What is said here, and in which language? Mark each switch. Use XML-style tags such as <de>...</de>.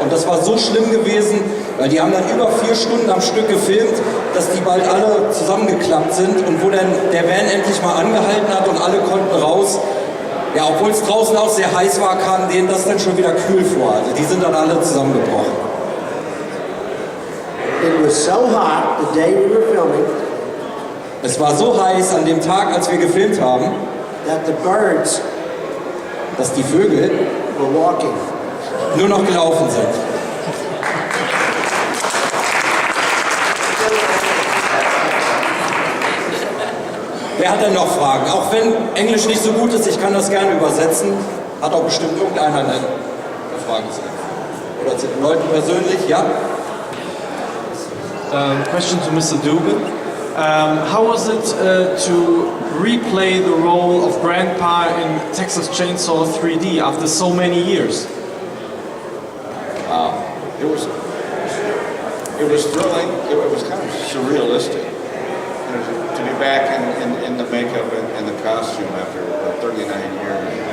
<de>Und das war so schlimm gewesen, weil die haben dann über 4 Stunden am Stück gefilmt, dass die bald alle zusammengeklappt sind. Und wo dann der Van endlich mal angehalten hat und alle konnten raus, ja, obwohl es draußen auch sehr heiß war, kam denen das dann schon wieder kühl vor. Also die sind dann alle zusammengebrochen.</de> <en>It was so hot the day we were filming</en> <de>Es war so heiß an dem Tag, als wir gefilmt haben,</de> <en>that the birds</en> <de>dass die Vögel</de> <en>were walking.</en> <de>nur noch gelaufen sind. Wer hat denn noch Fragen? Auch wenn Englisch nicht so gut ist, ich kann das gerne übersetzen. Hat auch bestimmt irgendeiner eine Frage zu. Oder zu den Leuten persönlich, ja?</de> <en>Question to Mr. Dugan. How was it to replay the role of Grandpa in Texas Chain Saw 3D after so many years? It was thrilling. It was kind of surrealistic. To be back in the makeup and the costume after 39 years.</en>